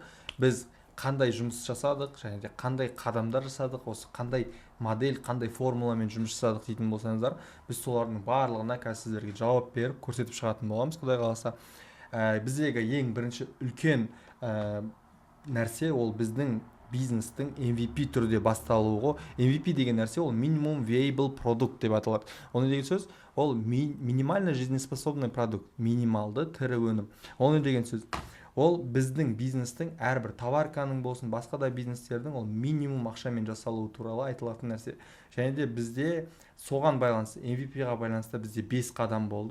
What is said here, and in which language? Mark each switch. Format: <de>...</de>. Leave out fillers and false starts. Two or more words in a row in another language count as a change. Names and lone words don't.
<kk>Біз қандай жұмыс жасадық, және де қандай қадамдар жасадық, осы қандай модель, қандай формуламен жұмыс жасадық дейтін болсаңыздар, біз солардың барлығына қазір сіздерге жауап беріп көрсетіп шығатын боламыз, Құдай қаласа. Біздегі ең бірінші үлкен нәрсе ол біздің бизнестің MVP түрде басталуы. MVP деген нәрсе ол</kk> <en>minimum viable product</en> <kk>деп аталады.</kk> <ru>Оны деген сөз ол минимально жизнеспособный продукт,</ru> <kk>минималды тірі өнім. Оны деген сөз ол біздің бизнестің әрбір товарканың болсын, басқа да бизнестердің ол минимум ақшамен жасалуы туралы айтылатын нәрсе. Және де бізде соған байланысты, MVP-ға байланысты бізде 5 қадам болды.</kk>